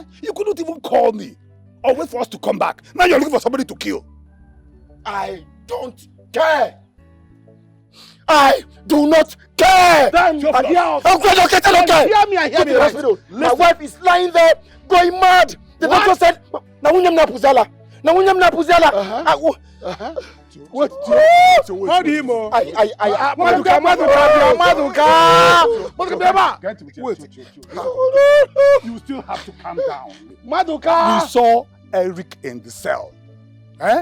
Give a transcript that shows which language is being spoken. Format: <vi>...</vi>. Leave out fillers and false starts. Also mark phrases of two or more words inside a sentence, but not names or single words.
<en>You couldn't even call me or wait for us to come back. Now you're looking for somebody to kill. I don't care. I do not care. Then you're I don't care. Hear me, I hear me. Hospital. My wife is lying there, going mad. The doctor said, "Nawunyam na puzala. Nawunyam na puzala." Wait, how do you know? Maduka. Wait. You still have to calm down. Maduka. We saw Eric in the cell. Eh?</en>